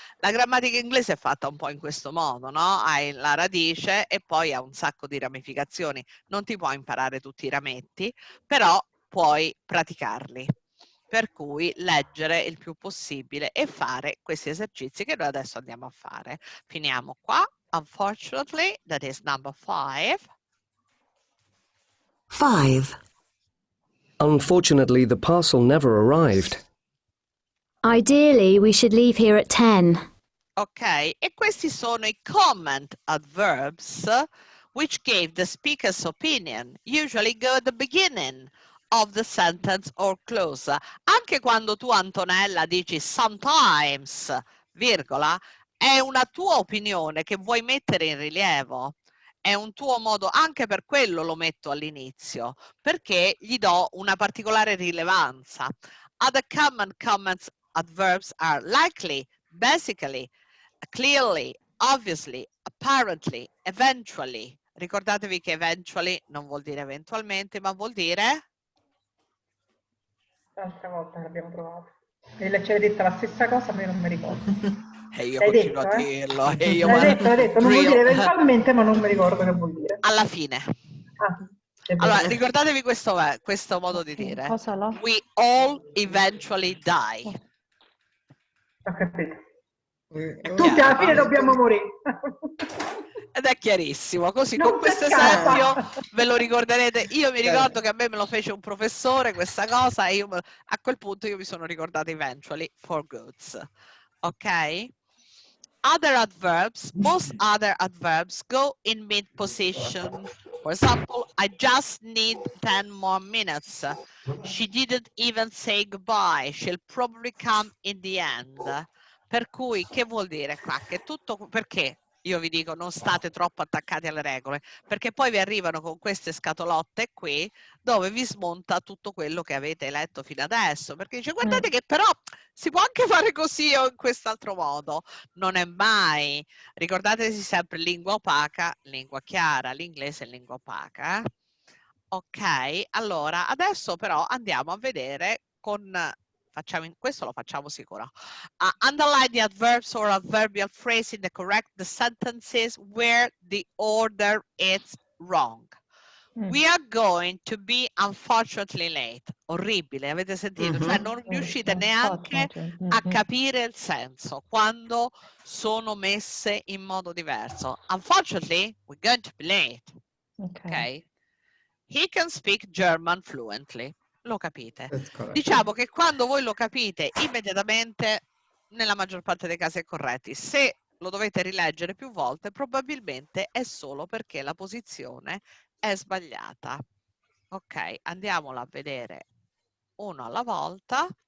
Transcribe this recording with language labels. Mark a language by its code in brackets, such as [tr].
[it] La grammatica inglese è fatta un po' in questo modo, no? Hai la radice e poi ha un sacco di ramificazioni. Non ti puoi imparare tutti i rametti, però puoi praticarli. Per cui leggere il più possibile e fare questi esercizi che noi adesso andiamo a fare. Finiamo qua. [en] Unfortunately, that is number 5. 5. Unfortunately, the parcel never arrived. Ideally, we should leave here at 10. [it] Ok, e questi sono i [en] comment adverbs which gave the speaker's opinion. Usually go at the beginning of the sentence or clause. [it] Anche quando tu, Antonella, dici sometimes, virgola, è una tua opinione che vuoi mettere in rilievo. È un tuo modo, anche per quello lo metto all'inizio, perché gli do una particolare rilevanza. [en] Other common comments adverbs are likely, basically, clearly, obviously, apparently, eventually. [it] Ricordatevi che eventually non vuol dire eventualmente, ma vuol dire? L'altra volta l'abbiamo provato. E c'è detta la stessa cosa, ma io non mi ricordo. E io L'hai continuo detto, a dirlo. E io l'hai detto, non vuol dire eventualmente, ma non mi ricordo che vuol dire. Alla fine. Allora, ricordatevi questo modo di dire. [en] We all eventually die. [it] Ho capito. Tutti alla fine dobbiamo morire. Ed è chiarissimo, così Non con questo si scappa. esempio ve lo ricorderete. Io mi ricordo che a me me lo fece un professore questa cosa e a quel punto io mi sono ricordata [en] eventually for goods. [it] Ok? [en] Other adverbs, most other adverbs go in mid position For example, I just need 10 more minutes. She didn't even say goodbye. She'll probably come in the end. [it] Per cui, che vuol dire qua? Che tutto, perché io vi dico non state troppo attaccati alle regole, perché poi vi arrivano con queste scatolotte qui dove vi smonta tutto quello che avete letto fino adesso, perché dice guardate che però si può anche fare così o in quest'altro modo. Non è mai, ricordatevi sempre lingua opaca, lingua chiara, l'inglese è lingua opaca. Ok, allora adesso però andiamo a vedere con... questo lo facciamo sicuro. [en] Underline the adverbs or adverbial phrase in the correct sentences where the order is wrong. We are going to be unfortunately late. [it] Orribile, avete sentito? Cioè non riuscite neanche a capire il senso quando sono messe in modo diverso. [en] Unfortunately, we're going to be late. Ok? He can speak German fluently. [it] Lo capite. Diciamo che quando voi lo capite immediatamente, nella maggior parte dei casi è corretti. Se lo dovete rileggere più volte, probabilmente è solo perché la posizione è sbagliata. Ok, andiamolo a vedere uno alla volta.